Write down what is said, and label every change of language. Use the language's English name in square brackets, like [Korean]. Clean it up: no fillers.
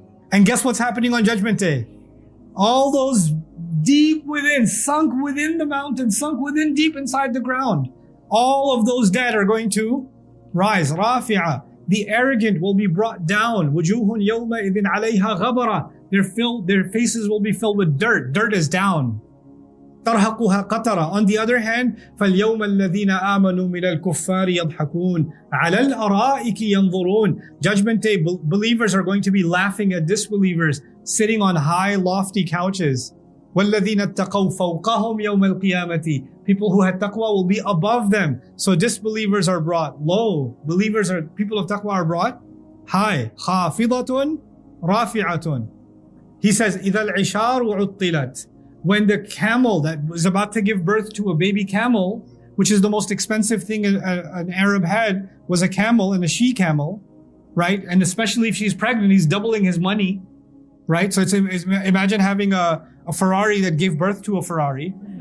[English] And guess what's happening on Judgment Day? All those deep within, sunk within the mountain, sunk within deep inside the ground. All of those dead are going to rise. Rafi'a. The arrogant will be brought down. [Arabic] Wujuhun yawma idhin alayha ghabara. [English] Their faces will be filled with dirt. Dirt is down. [Arabic] ترهقها قطرة. [English] On the other hand, [Arabic] فَالْيَوْمَ الَّذِينَ آمَنُوا مِنَ الْكُفَّارِ يَضْحَكُونَ عَلَى الْأَرَائِكِ يَنْظُرُونَ. [English] Judgment Day, believers are going to be laughing at disbelievers, sitting on high, lofty couches. [Arabic] وَالَّذِينَ اتَّقَوْا فَوْقَهُمْ يَوْمَ الْقِيَامَةِ. [English] People who had taqwa will be above them. So disbelievers are brought low. People of taqwa are brought high. [Arabic] خَافِضَةٌ رَافِعَةٌ. [English] He says, [Arabic] إِذَا الْعِشَارُ عُطِّلَتْ. [English] When the camel that was about to give birth to a baby camel, which is the most expensive thing an Arab had, was a camel and a she-camel, right? And especially if she's pregnant, he's doubling his money, right? So imagine having a Ferrari that gave birth to a Ferrari.